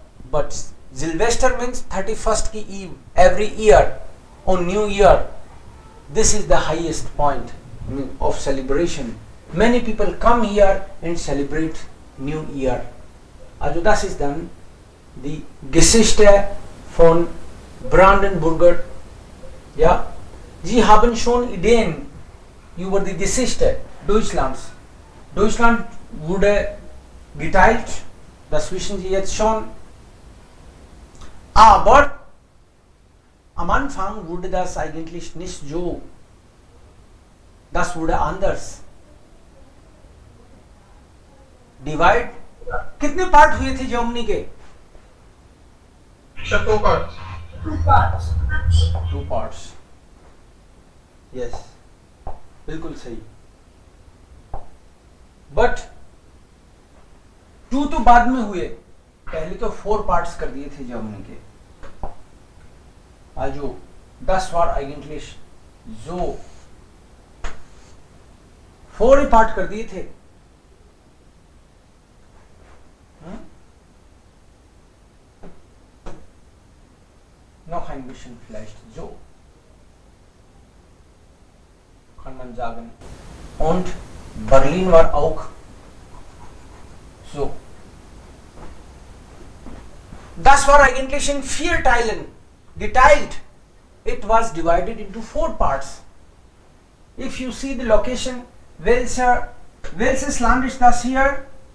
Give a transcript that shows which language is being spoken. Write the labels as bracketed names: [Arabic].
[English] But Silvester means 31st ki eve every year on New Year. This is the highest point of celebration. Many people come here and celebrate New Year. [German] Also das ist dann die Geschichte von Brandenburger. Ja, Sie haben schon Ideen über die Geschichte Deutschlands. Deutschland wurde geteilt, das wissen Sie jetzt schon. Aber am Anfang wurde das eigentlich nicht so. Das wurde anders. [English] Divide. [Hindi] कितने part हुए थे Germany के? [English] 2 parts. 2 parts. Yes. [Hindi] बिल्कुल सही. But 2 तो बाद में हुए. पहले तो 4 parts कर दिए थे जर्मनी के. [German] Also, das war eigentlich so. [Hindi] 4 ही पार्ट कर दिए थे. [German] Noch ein bisschen vielleicht so. Kann man sagen. Und Berlin war auch so. Das war eigentlich in 4 Teilen geteilt. [English] It was divided into 4 parts. If you see the location, [German] welches Land ist das hier?